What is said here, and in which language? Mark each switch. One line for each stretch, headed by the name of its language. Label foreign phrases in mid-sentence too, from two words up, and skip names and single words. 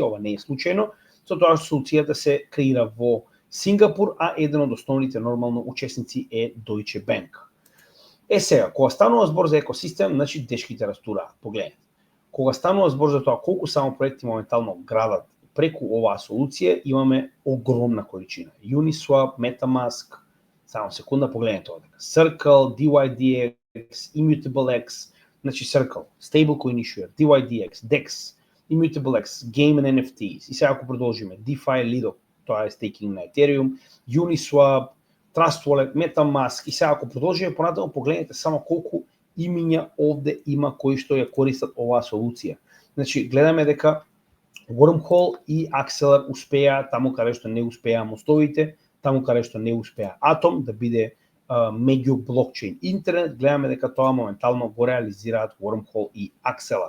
Macedonian: Ова не е случајно, со тоа што солуцијата се креира во Сингапур, а еден од основните нормално учесници е Deutsche Bank. Сега, кога станува збор за екосистем, значи дешките растураат. Погледнете. Кога станува збор за тоа колку само проекти моментално градат преку оваа солуција, имаме огромна количина. Uniswap, MetaMask, само секунда погледнете овде. Circle, DYDX, ImmutableX, значи Circle,
English: Stablecoin Issuer,
Macedonian: DYDX, DEX, ImmutableX,
English: Game and NFTs.
Macedonian: И сега ако продолжиме, DeFi Lido, тоа е стейкинг на Ethereum, Uniswap, Trust Wallet, MetaMask. И сега ако продолжиме понатаму, погледнете само колку имиња овде има кои што ја користат оваа солуција. Значи, гледаме дека Wormhole и Axelar успеа таму каде што не успеа мостовите, таму каде што не успеа Atom да биде меѓу блокчейн интернет, гледаме дека тоа моментално го реализираат Wormhole и Axelar.